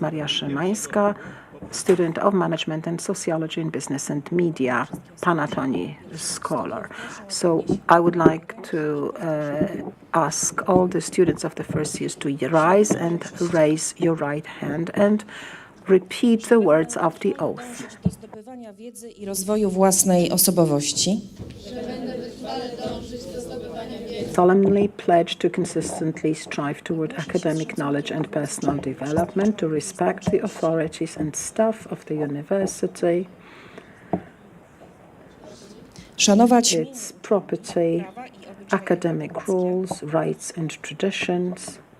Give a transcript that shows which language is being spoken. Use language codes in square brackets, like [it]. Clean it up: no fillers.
[en] Maria Szymańska, student of Management and Sociology in Business and Media, Panatoni scholar. So I would like to ask all the students of the first years to rise and raise your right hand and repeat the words of the oath. [pl] Do zdobywania wiedzy i rozwoju własnej osobowości. [en] Solemnly pledge to consistently strive toward academic knowledge and personal development, to respect the authorities and staff of the university, [pl] Szanować [en] its property, academic rules, rights and traditions,